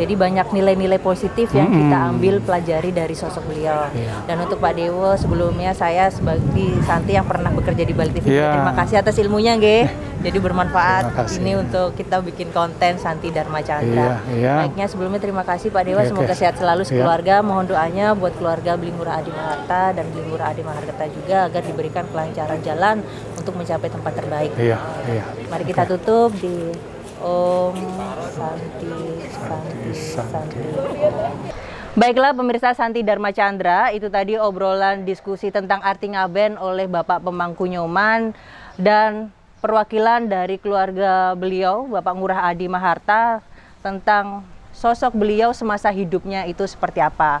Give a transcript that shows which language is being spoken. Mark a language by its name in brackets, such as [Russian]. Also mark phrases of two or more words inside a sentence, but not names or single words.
[Indonesian] Jadi banyak nilai-nilai positif yang kita ambil pelajari dari sosok beliau. Dan untuk Pak Dewo, sebelumnya saya sebagai Santi yang pernah bekerja di Bali TV, terima kasih atas ilmunya, jadi bermanfaat ini untuk kita bikin konten Santi Dharma Chandra. Baiknya sebelumnya terima kasih Pak Dewa, semoga sehat selalu sekeluarga. Mohon doanya buat keluarga Beli Ngurah Adi Maharta dan Beli Ngurah Adi Maharta juga agar diberikan kelancaran jalan untuk mencapai tempat terbaik. Mari kita tutup di Om Santi. Baiklah pemirsa Santi Dharma Chandra, itu tadi obrolan diskusi tentang arti ngaben oleh Bapak Pemangku Nyoman dan perwakilan dari keluarga beliau, Bapak Ngurah Adi Maharta, tentang sosok beliau semasa hidupnya itu seperti apa.